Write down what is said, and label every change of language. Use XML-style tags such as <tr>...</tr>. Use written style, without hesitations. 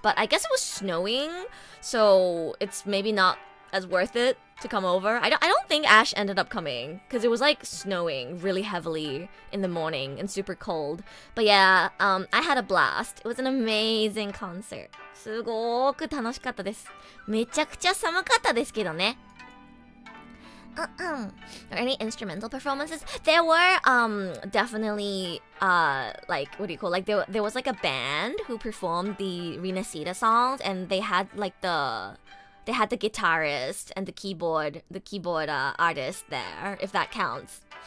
<en>But I guess it was snowing, so it's maybe not as worth it to come over. I don't think Ash ended up coming because it was like snowing really heavily in the morning and super cold. But yeah, I had a blast. It was an amazing concert.</en> <ja>すごく楽しかったです。めちゃくちゃ寒かったですけどね。</ja> <en>Or any instrumental performances? There were definitely like what do you call, like there was like a band who performed the Rinasida songs, and they had the guitarist and the keyboard artist there, if that counts.</en>